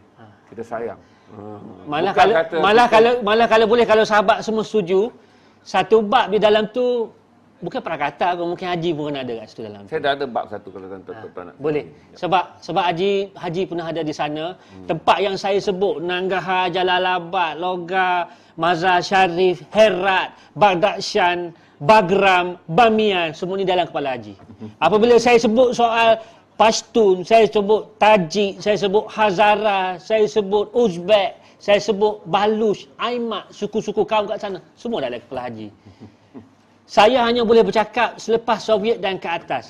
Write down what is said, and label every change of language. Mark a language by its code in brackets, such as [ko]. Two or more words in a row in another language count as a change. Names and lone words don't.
[ms] Kita sayang. Malah kalau boleh, kalau sahabat semua setuju, satu bab di dalam tu bukan prakata, mungkin Haji pun ada kat situ dalam. Saya dah ada bab satu kalau tuan-tuan nak. Boleh. Sebab Haji pernah ada di sana. Tempat yang saya sebut, Nangarhar, Jalalabad, Logar, Mazar Sharif, Herat, Badakhshan, Bagram, Bamiyan, semua ni dalam kepala Haji. Apabila saya sebut soal Pashtun, saya sebut Tajik, saya sebut Hazara, saya sebut Uzbek, saya sebut Baluch, Aimak, suku-suku kaum kat sana, semua dalam kepala Haji. Saya hanya boleh bercakap selepas Soviet dan ke atas.